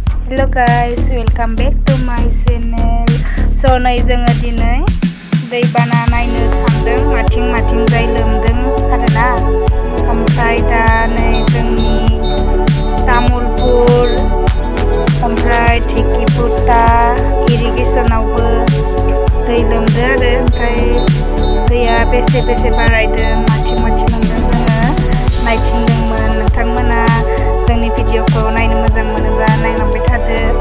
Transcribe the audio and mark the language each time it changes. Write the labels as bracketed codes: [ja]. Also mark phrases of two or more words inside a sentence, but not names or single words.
[en] Hello guys, welcome back to my channel. [brx] So नै जोङो दिनै दैबाना नायनो थांदों माथिं जाय लोमदों आरोना ओमफ्राय दा नै जोंनि तामुलपुर ओमफ्राय टेकिपुटा इरिगेसनावबो दै लोमदों आरो ओमफ्राय दैया बेसे बारायदों माथिं लोमदों जोङो नायथिंदोंमोन नोंथांमोना जोंनि भिडिअखौ नायनो मोजां मोनोब्ला नायलांबाय थादो